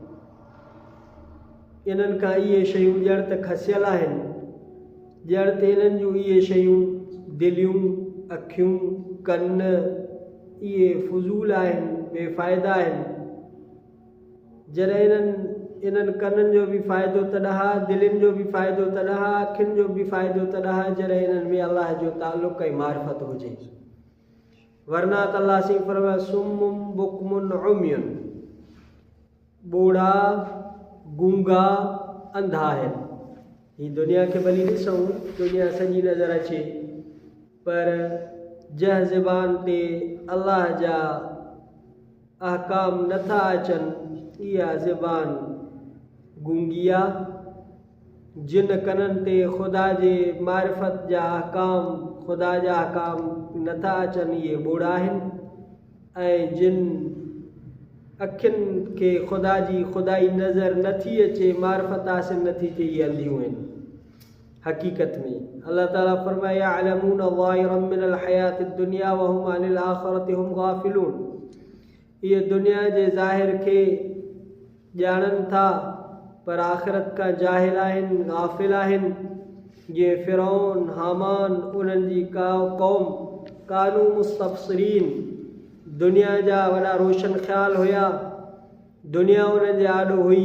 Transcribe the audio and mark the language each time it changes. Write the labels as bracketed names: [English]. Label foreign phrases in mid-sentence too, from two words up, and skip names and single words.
[Sindhi] इन्हनि खां इहे शयूं ॼण त खसियल आहिनि, ॼण त इन्हनि जूं इहे शयूं दिलियूं, अखियूं, कन, इहे फुज़ूल आहिनि, बेफ़ाइदा आहिनि। जॾहिं इन्हनि कननि जो बि फ़ाइदो तॾहिं, दिलनि जो बि फ़ाइदो तॾहिं, अखियुनि जो बि फ़ाइदो तॾहिं, जॾहिं इन्हनि में अल्लाह जो तालुक़ ऐं मारिफत हुजे। वरना त अल्लाह सी फरमाए [Arabic] صم بكم عمي, [Sindhi] ॿोड़ा, गूंगा, अंधा आहिनि। ही दुनिया खे भली ॾिसूं, दुनिया सॼी नज़र अचे, पर जंहिं ज़बान ते अल्लाह जा अहकाम नथा अचनि, इहा ज़बान गूंगी आहे। जिन कननि ते ख़ुदा जे मारिफत जा अहकाम, ख़ुदा जा अहकाम नथा अचनि, इहे ॿोड़ा आहिनि। ऐं जिन अखियुनि खे ख़ुदा जी ख़ुदाई नज़र नथी अचे, मारिफत हासिल नथी थिए, इहे अंधियूं आहिनि। हक़ीक़त में अल्लाह ताला फरमाए [Arabic] يعلمون ظاهرا من الحياة الدنيا وهم عن الآخرة هم غافلون. [Sindhi] इहे दुनिया जे ज़ाहिर खे ॼाणनि था, पर आख़िरत खां जाहिल आहिनि, गाफ़िल आहिनि। ये फ़िरौन, हामान, उन्हनि जी क़ौम [Arabic] كانوا مستبصرين, [Sindhi] दुनिया जा वॾा रोशन ख़्याल हुया, दुनिया उन्हनि जे आॾो हुई।